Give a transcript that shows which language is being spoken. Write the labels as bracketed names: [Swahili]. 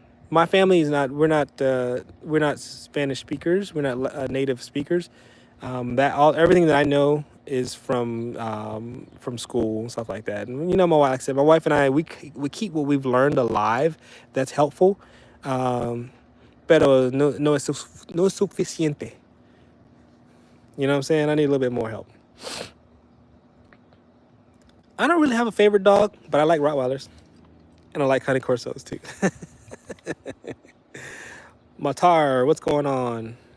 [English] My family is not. We're not Spanish speakers. We're not native speakers. That all everything that I know is from school and stuff like that. And like I said, my wife and I we keep what we've learned alive. That's helpful. [Spanish] Um, pero no es suficiente. [English] You know what I'm saying? I need a little bit more help. I don't really have a favorite dog, but I like Rottweilers and I like Honey Corsos too. Matar, what's going on?